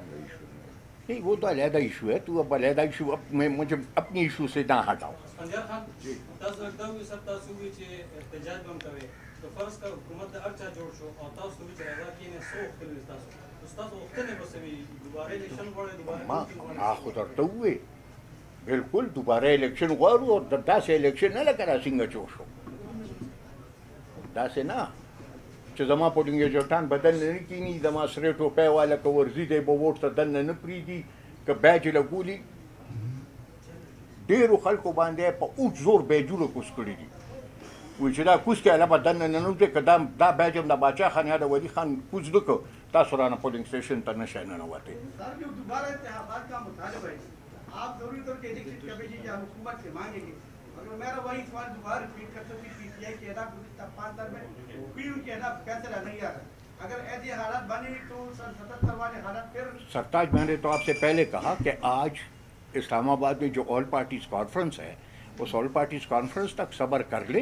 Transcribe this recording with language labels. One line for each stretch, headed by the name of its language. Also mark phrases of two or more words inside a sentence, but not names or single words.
Urdu: نہیں وہ تو علیحدہ ایشو ہے، تو اب علیحدہ ایشو میں مجھے اپنی ایشو سے نہ ہٹاؤ۔
Pashto: خدرته ہوئے بالکل دوباره الیکشن غواړو او داسې الیکشن نه لکه را څنګه جوړ شو، داسې نه چې زما
English: polling agents
Pashto: بدل نه کینی، زما سره ټوپۍ والا که ورځي دی به ووټ ته دننه نه پرېږدي، که بیج یې لګولي ډېرو خلکو باندې په اوږد زور بیجونه کوز کړي دي، وایي چې دا کوز کړه به دننه ننوځي، که دا بیج هم د باچا خان یا د ولي خان کوز نه کړ تاسو رانه
English: polling station
Pashto: ته نشئ ننوتی۔
Urdu: سر جو دوبارہ انتخابات کا مطالبہ ہے، آپ ضروری طور پہ
English: election commission
Urdu: یا حکومت سے مانگیں گے، مگر میرا وہی سوال دوبارہ ریپیٹ کرتا ہوں کہ پی ٹی آئی کے اہداف گزشتہ 5 سال میں کوئی ان کے اہداف فیصلہ نہیں آ رہا۔ اگر ایسے حالات بنے تو سن 77 والے حالات پھر۔ سرتاج میں نے تو آپ سے پہلے کہا کہ آج اسلام آباد میں جو
English: all parties conference
Urdu: ہے اس
English: all parties conference
Urdu: تک صبر کر لیں۔